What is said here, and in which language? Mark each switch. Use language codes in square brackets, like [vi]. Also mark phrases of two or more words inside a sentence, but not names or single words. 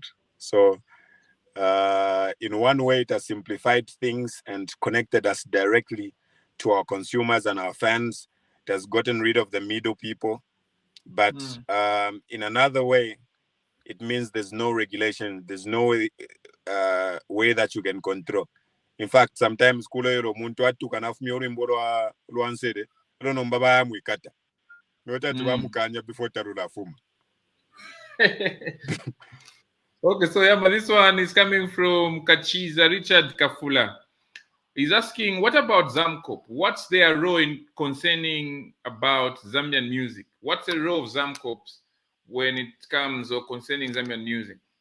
[en] So in one way, it has simplified things and connected us directly to our consumers and our fans. It has gotten rid of the middle people. But in another way, it means there's no regulation. There's no way that you can control. In fact, sometimes [bem] kulero muntu atukana fumya urimbo lwansere lono mbaba yamwikata notati bamukanya before tarula fuma. [en] Okay, so yeah, but this one is coming from Kachiza Richard Kafula. He's asking, what about Zamcop? What's their role in concerning about Zambian music? What's the role of Zamcops when it comes or concerning Zambian music?